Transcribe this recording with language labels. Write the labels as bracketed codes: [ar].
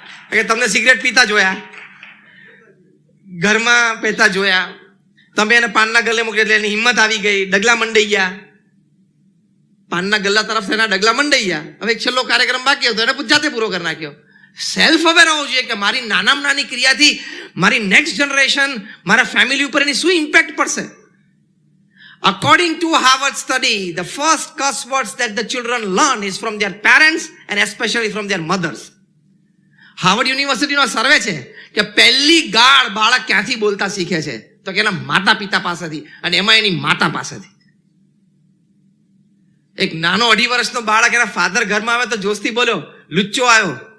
[gu] કે તમને સિગરેટ પીતા જોયા, ઘરમાં પીતા જોયા, તમે એને પાનના ગલ્લે મોકલી એટલે એની હિંમત આવી ગઈ, ડગલા મંડાઈ ગયા. પાનના ગલ્લા તરફ એના ડગલા મંડાઈ ગયા. હવે એક છેલ્લો કાર્યક્રમ બાકી હતો એને જાતે પૂરો કરી નાખ્યો. સેલ્ફ અવેર હોવું જોઈએ કે મારી નાનામાં નાની ક્રિયાથી મારી નેક્સ્ટ જનરેશન, મારા ફેમિલી ઉપર એની શું ઇમ્પેક્ટ પડશે. [en] According to Harvard study, the first curse words that the children learn is from their parents and especially from their mothers. [gu] Harvard યુનિવર્સિટીનો સર્વે છે કે પહેલી ગાળ બાળક ક્યાંથી બોલતા શીખે છે? તો કે એના માતા પિતા પાસેથી, અને એમાં એની માતા પાસેથી. એક નાનો 2.5 વર્ષનો બાળક એના ફાધર ઘરમાં આવે તો જોશથી બોલ્યો લુચ્ચો આવ્યો.